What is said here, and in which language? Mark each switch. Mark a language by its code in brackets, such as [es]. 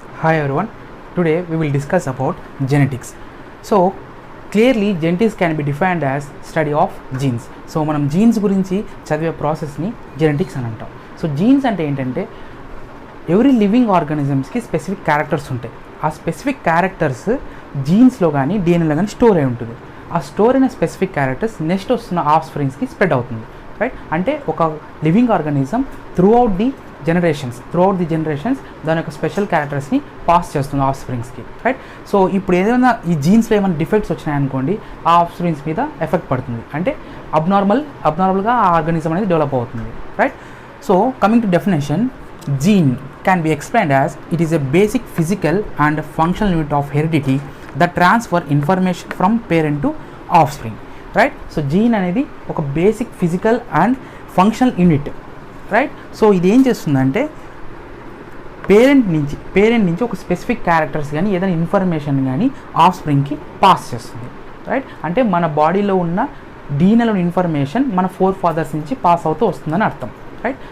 [en] Hi everyone, today we will discuss about genetics. So clearly genetics can be defined as study of genes. [te] So మనం jeans గురించి చదివే ప్రాసెస్ని genetics అని అంటాం. So jeans అంటే ఏంటంటే ఎవ్రీ లివింగ్ ఆర్గానిజమ్స్కి స్పెసిఫిక్ క్యారెక్టర్స్ ఉంటాయి. ఆ స్పెసిఫిక్ క్యారెక్టర్స్ జీన్స్లో కానీ డిఎన్ఏలో కానీ స్టోర్ అయి ఉంటుంది. ఆ స్టోర్ అయిన స్పెసిఫిక్ క్యారెక్టర్స్ నెక్స్ట్ వస్తున్న ఆఫ్ స్ప్రింగ్స్కి స్ప్రెడ్ అవుతుంది, రైట్. అంటే ఒక living organism through out the generations దాని యొక్క స్పెషల్ క్యారెక్టర్స్ని పాస్ చేస్తుంది ఆఫ్ స్ప్రింగ్స్కి, రైట్. సో ఇప్పుడు ఏదైనా ఈ జీన్స్లో ఏమైనా డిఫెక్ట్స్ వచ్చినాయనుకోండి, ఆ ఆఫ్ స్ప్రింగ్స్ మీద ఎఫెక్ట్ పడుతుంది. అంటే అబ్నార్మల్గా ఆ ఆర్గానిజం అనేది డెవలప్ అవుతుంది, right. [en] So coming to definition, gene can be explained as it is a basic physical and functional unit of heredity that transfer information from parent to offspring, right. [te] So gene అనేది ఒక basic physical and functional unit, right. So ఇది ఏం చేస్తుందంటే parent నుంచి ఒక specific characters కానీ ఏదైనా information కానీ ఆఫ్ స్ప్రింగ్కి పాస్ చేస్తుంది, రైట్. అంటే మన బాడీలో ఉన్న డీఎన్ఏలో ఇన్ఫర్మేషన్ మన ఫోర్ ఫాదర్స్ నుంచి పాస్ అవుతూ వస్తుందని అర్థం, రైట్.